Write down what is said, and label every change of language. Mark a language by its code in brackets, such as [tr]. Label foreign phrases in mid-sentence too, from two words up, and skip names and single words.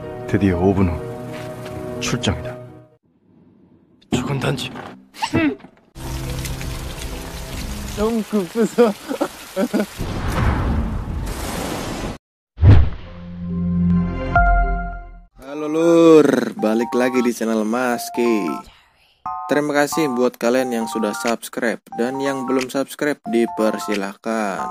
[ko] 드디어 5분 후 출정이다. 죽은 단지. 너무 급해서. [id] Halo lur, balik lagi di channel Maski. Terima kasih buat kalian yang sudah subscribe, dan yang belum subscribe dipersilahkan.